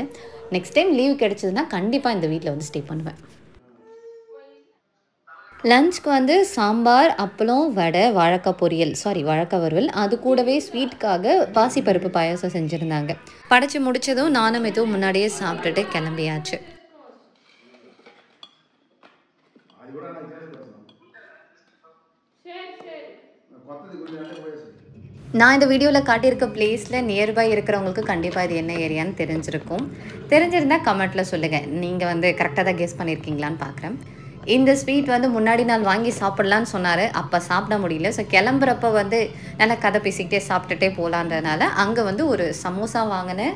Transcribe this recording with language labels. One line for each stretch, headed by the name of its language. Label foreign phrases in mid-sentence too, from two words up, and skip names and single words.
English: next time
Tamil: லீவ் கிடைச்சதுன்னா கண்டிப்பா இந்த வீட்ல வந்து ஸ்டே பண்ணுவேன். லஞ்ச்க்கு வந்து சாம்பார், அப்பளம், வடை, வாழைக்காய் பொரியல் வாழைக்காய் வறுவல். அது கூடவே ஸ்வீட்க்காக பாசிப்பருப்பு பாயாசம் செஞ்சிருந்தாங்க. படைச்சு முடிச்சதும் நானும் இதுவும் முன்னாடியே சாப்பிட்டுட்டு கிளம்பியாச்சு.
Telugu: అది కూడా నాకు చేసుకోవచ్చు
Tamil: சரி சரி
Telugu: కొత్తది గురించి అంటే పోయేసి
Tamil: நான் இந்த வீடியோல காட்டியிருக்க பிளேஸ்ல நியர்பை இருக்கிறவங்களுக்கு கண்டிப்பா இது என்ன ஏரியான்னு தெரிஞ்சிருக்கும். தெரிஞ்சிருந்தா கமெண்ட்ல சொல்லுங்க. நீங்க வந்து கரெக்ட்டா தான் கெஸ் பண்ணியிருக்கீங்களான்னு பார்க்குறேன். இந்த ஸ்வீட் வந்து முன்னாடி நாள் வாங்கி சாப்பிடலான்னு சொன்னாரு. அப்ப சாப்பிட முடியல. ஸோ கிளம்புறப்ப வந்து நல்லா கதை பேசிக்கிட்டே சாப்பிட்டுட்டே போலான்றனால, அங்க வந்து ஒரு சமோசா வாங்கினேன்.